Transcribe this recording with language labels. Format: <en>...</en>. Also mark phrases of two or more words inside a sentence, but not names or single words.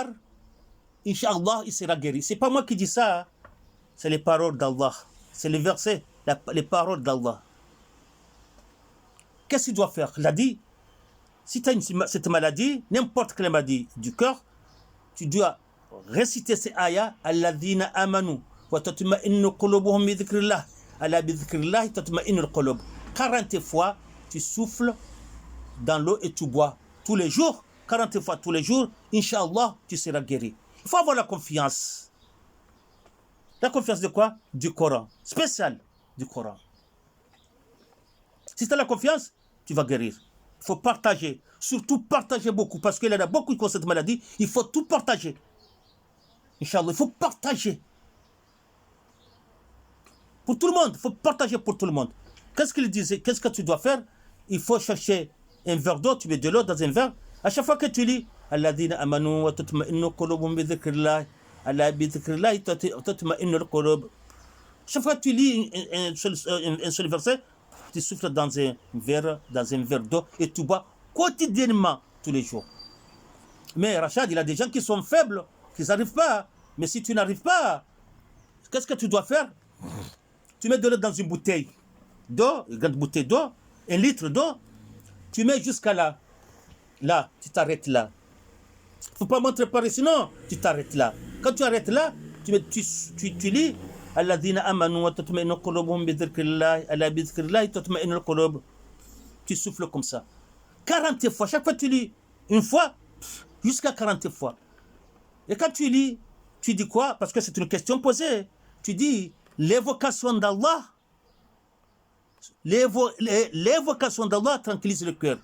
<ar>إن شاء الله,</ar> <fr>il sera guéri. C'est pas moi qui dis ça, hein. C'est les paroles d'Allah. C'est les versets, les paroles d'Allah. Qu'est-ce qu'il doit faire? Il a dit, si tu as cette maladie, n'importe quelle maladie du cœur, tu dois réciter ces ayats.</fr> <ar>الذين آمنوا وتطمئن قلوبهم بذكر الله. ألا بذكر الله تطمئن القلوب.</ar> <fr>40 fois, tu souffles dans l'eau et tu bois tous les jours. 40 fois tous les jours,</fr> <ar>إن شاء الله,</ar> <fr>tu seras guéri. Il faut avoir la confiance. La confiance de quoi? Du Coran. Spécial du Coran. Si tu as la confiance, tu vas guérir. Il faut partager. Surtout partager beaucoup. Parce qu'il y en a beaucoup qui ont cette maladie. Il faut tout partager.</fr> <ar>إن شاء الله,</ar> <fr>il faut partager. Pour tout le monde. Il faut partager pour tout le monde. Qu'est-ce qu'il disait? Qu'est-ce que tu dois faire? Il faut chercher un verre d'eau, tu mets de l'eau dans un verre. À chaque fois que tu lis</fr> <ar>الذين آمنوا وتطمئن قلوبهم بذكر الله ألا بذكر الله تطمئن القلوب.</ar> <fr>Chaque fois que tu lis un seul verset, tu souffles dans un verre d'eau et tu bois quotidiennement tous les jours. Mais Rachad, il y a des gens qui sont faibles, qui n'arrivent pas. Mais si tu n'arrives pas, qu'est-ce que tu dois faire? Tu mets de l'eau dans une bouteille d'eau, une grande bouteille d'eau, 1 litre d'eau, tu mets jusqu'à là. Là, tu t'arrêtes là. Il ne faut pas montrer par ici, non, tu t'arrêtes là. Quand tu arrêtes là, tu lis</fr> <ar>الذين آمنوا وتطمئن قلوبهم بذكر الله ألا بذكر الله تطمئن القلوب.</ar> <fr>Tu souffles comme ça. 40 fois. Chaque fois tu lis une fois, jusqu'à 40 fois. Et quand tu lis, tu dis quoi? Parce que c'est une question posée. Tu dis l'évocation d'Allah. L'évocation d'Allah tranquillise le cœur.</fr>